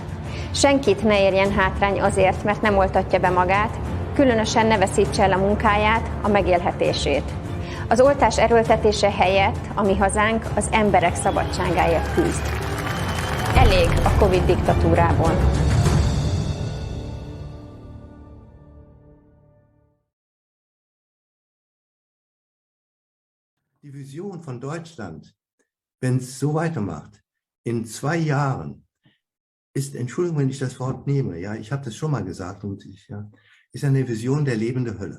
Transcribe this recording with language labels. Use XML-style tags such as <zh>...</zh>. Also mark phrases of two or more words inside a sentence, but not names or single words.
<hu>Senkit ne érjen hátrány azért, mert nem oltatja be magát, különösen ne veszítse el a munkáját, a megélhetését. Az oltás erőltetése helyett a Mi Hazánk az emberek szabadságáért küzd. Elég a Covid diktatúrából.</hu> <de>Die Vision von Deutschland, wenn es so weitermacht, in 2 Jahren, ist, Entschuldigung, wenn ich das Wort nehme, ja, ich habe das schon mal gesagt, ist eine Vision der lebenden Hölle.</de>